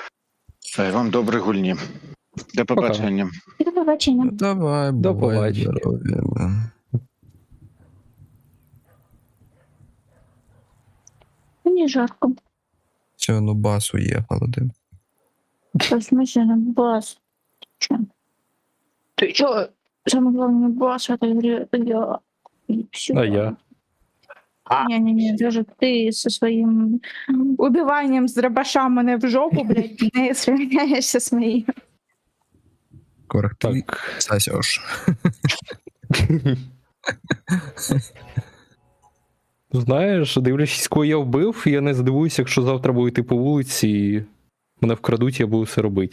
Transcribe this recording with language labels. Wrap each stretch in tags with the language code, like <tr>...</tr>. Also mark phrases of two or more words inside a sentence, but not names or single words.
<uk>Вам доброї гульні. До побачення. І до побачення. Давай, До бувай, побачення. здоров'я, да. Мені жарко. Все, ну бас уїхав один. Щось машина, бас. Чё?</uk> <ru>Ты чё? Самое главное, бас в этой игре. Я. И всё. А я?</ru> <uk>Ні, даже ти зі своїм убиванням з дробаша мене в жопу, блядь, не сравняєшся з моїм. Корх, ти Так. сосеш. Знаєш, дивлячись, кого я вбив, я не здивуюся, якщо завтра буду йти по вулиці і мене вкрадуть, я буду все робити.</uk>